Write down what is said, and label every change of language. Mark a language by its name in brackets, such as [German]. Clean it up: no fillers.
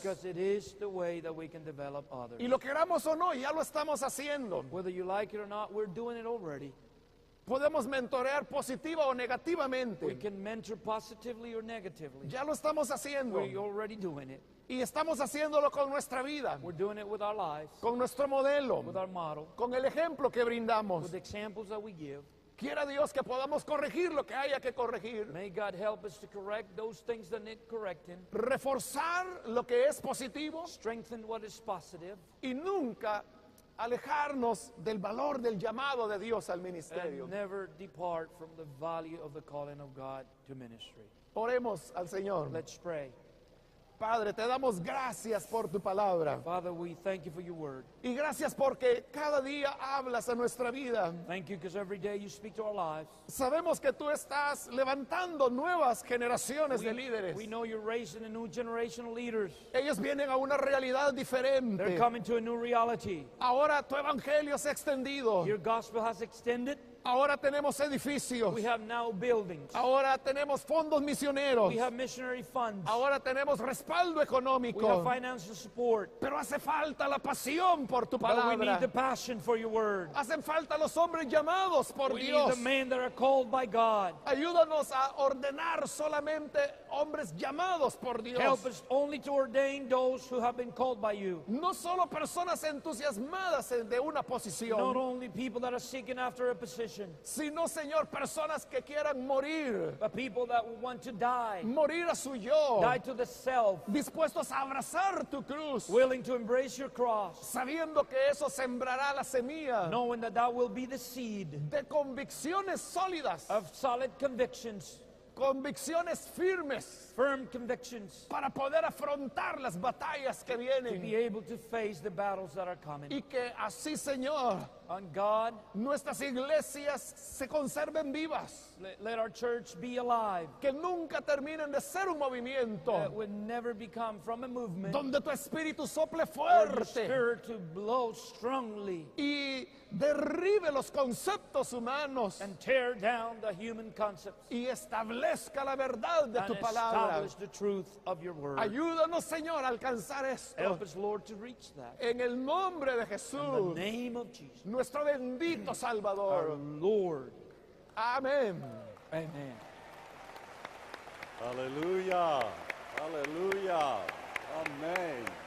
[English] because it is the way that we can develop others. [Spanish] Y lo queramos o no, ya lo estamos haciendo. [English] Whether you like it or not, we're doing it already. [Spanish] Podemos mentorear positiva o [English] We [Spanish] negativamente. [English] can mentor positively or negatively. [Spanish] Ya lo estamos haciendo. [English] We're already doing it. [Spanish] Y estamos haciéndolo con nuestra vida, [English] We're doing it with our lives, [Spanish] con nuestro modelo, [English] with our model, [Spanish] con el ejemplo que brindamos. [English] with the examples that we give. [Spanish] Quiera Dios que podamos corregir lo que haya que corregir, [English] May God help us to correct those things that need correcting, [Spanish] reforzar lo que es positivo [English] strengthen what is positive, [Spanish] y nunca alejarnos del valor del llamado de Dios al ministerio. [English] and never depart from the value of the calling of God to ministry. [Spanish] Oremos al Señor. [English] Let's pray. [Spanish] Padre, te damos gracias por tu palabra [English] Father, we thank you for your word. [Spanish] y gracias porque cada día hablas a nuestra vida. [English] Thank you because every day you speak to our lives. [Spanish] Sabemos que tú estás levantando nuevas generaciones de líderes. [English] We know you're raising a new generation of leaders. [Spanish] Ellos vienen a una realidad [English] They're [Spanish] diferente. [English] coming to a new reality. [Spanish] Ahora tu evangelio se ha extendido. [English] Your gospel has extended. [Spanish] Ahora tenemos edificios. [English] We have now buildings. [Spanish] Ahora tenemos fondos misioneros. [English] We have missionary funds. [Spanish] Ahora tenemos respaldo [English] We have [Spanish] económico. [English] financial support. [Spanish] Pero hace falta la pasión por tu [English] But we need the [Spanish] palabra. [English] passion for your word. [Spanish] Hacen falta los hombres llamados por [English] We need [Spanish] Dios. [English] the men that are called by God. [Spanish] Ayúdanos a ordenar solamente hombres llamados por Dios. [English] Help us only to ordain those who have been called by you. [Spanish] No solo personas entusiasmadas de una [English] Not [Spanish] posición, [English] only people that are seeking after a position, [Spanish] sino, Señor, personas que quieran morir, [English] but people that want to die. [Spanish] morir a su yo, [English] Die to the self, [Spanish] dispuestos a abrazar tu cruz, [English] willing to embrace your cross, [Spanish] sabiendo que eso sembrará la semilla [English] knowing that that will be the seed [Spanish] de convicciones sólidas, [English] of solid convictions, [Spanish] convicciones firmes, [English] firm convictions, [Spanish] para poder afrontar las batallas que [English] to be [Spanish] vienen. [English] able to face the battles that are coming. [Spanish] Y que así, Señor, [English] On God, [Spanish] nuestras iglesias se conserven vivas, [English] let our church be alive. [Spanish] que nunca terminen de ser un [English] That [Spanish] movimiento [English] would never become from a movement [Spanish] donde tu espíritu sople [English] or your [Spanish] fuerte [English] spirit to blow strongly [Spanish] y derribe los conceptos humanos [English] and tear down the human concepts [Spanish] y establezca la verdad de [English] and [Spanish] tu palabra. [English] establish the truth of your word. [Spanish] Ayúdanos, Señor, a alcanzar esto [English] Help us, Lord, to reach that. [Spanish] en el nombre de [English] In the [Spanish] Jesús, [English] name of Jesus, [Spanish] nuestro bendito [English] our [Spanish] Salvador. [English] Lord. [Spanish] Amén. [English] Amen. Hallelujah. Hallelujah. Amen.